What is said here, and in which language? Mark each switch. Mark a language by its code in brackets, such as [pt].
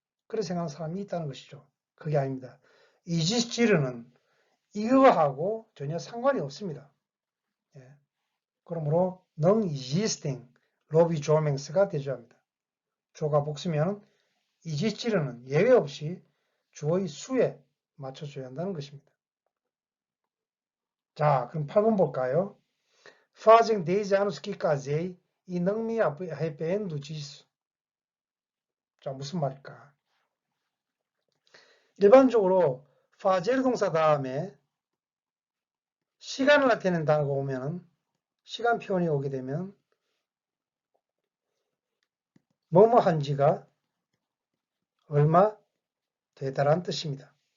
[ko] 그렇게 생각하는 사람이 있다는 것이죠. 그게 아닙니다. 이지스지르는 이거하고 전혀 상관이 없습니다. 그러므로 non existing 로비조맹스가 되줘야 합니다. 주어가 복수면 이지스지르는 예외 없이 주어의 수에 맞춰줘야 한다는 것입니다. 자, 그럼 8번 볼까요? [pt] Fazem 10 anos que casei e não me arrependo disso. [ko] 자, 무슨 말일까? 일반적으로 fazer 동사 다음에 시간을 나타내는 단어가 오면 시간 표현이 오게 되면 뭐뭐 한지가 얼마 되다라는 뜻입니다.